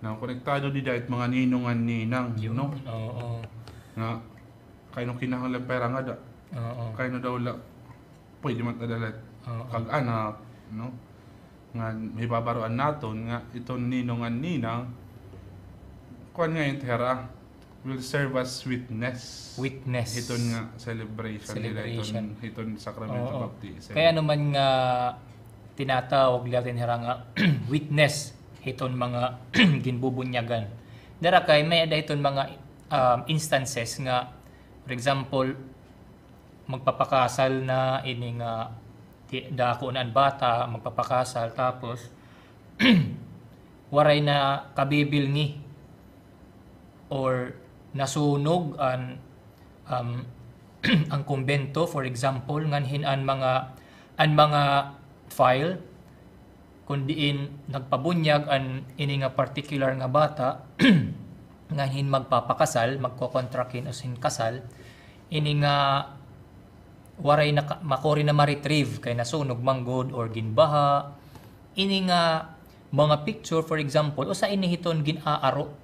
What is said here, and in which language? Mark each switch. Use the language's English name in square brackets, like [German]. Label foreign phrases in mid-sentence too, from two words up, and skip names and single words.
[Waray] Na konektado di dahit mga ninongan ninang, no? Oo. Nga, kaya nung kinahanglan pera nga da, Oo. kaya daw la, pwede man tadalat, Oo. kag-anak, no? Nga, may babaruan naton, nga, itong ninongan ninang, kuan nga yung tera, [English] will serve as witness. Witness. [Waray] Iton nga celebration nila, iton sakramento Oo. baptism. Kaya naman nga [Filipino] tinatawag natin [Waray] nga witness hiton mga ginbubunyagan. Dara kay may ada hiton mga instances nga, [English] for example, [Waray] magpapakasal na ini nga dako na ang bata magpapakasal tapos waray na kabibilngi or nasunog ang ang kumbento, [English] for example, [Waray] nganhin ang mga file kundiin nagpabunyag an ini nga particular nga bata nganhin magpapakasal, magko-contractin o sin kasal, ini nga waray na makori na ma-retrieve kay nasunog manggod or ginbaha, ini nga mga picture, [English] for example, [Waray] o sa inihiton ginaaro